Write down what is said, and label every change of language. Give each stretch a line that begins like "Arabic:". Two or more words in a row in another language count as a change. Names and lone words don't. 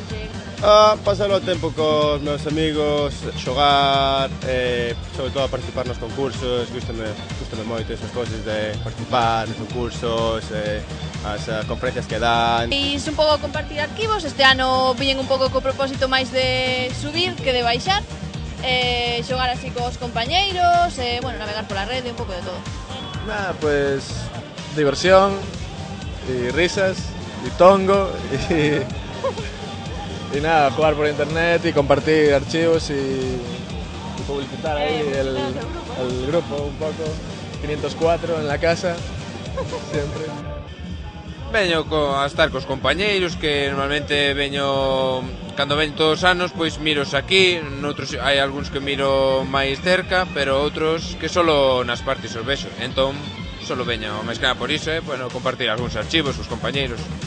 Galician: pasar o tempo cos meus amigos, xogar, sobre todo a participar nos concursos, gústame moito esas cousas de participar nos concursos, as conferencias que dan. E un pouco compartir arquivos, este ano viñen un pouco co propósito máis de subir que de baixar, xogar así cos compañeiros, bueno, navegar pola rede, un pouco de todo.
Spanish: Nada, pues diversión y risas y tongo y nada, jugar por internet y compartir archivos y publicitar ahí el grupo un poco. 504 en la casa, siempre.
Galician: Veño a estar cos compañeiros, que normalmente veño, cando veño todos os anos, pois miros aquí, noutros hai algúns que miro máis cerca, pero outros que solo nas partes os vexo, entón solo veño máis que nada por iso, bueno, compartir algúns archivos cos compañeiros.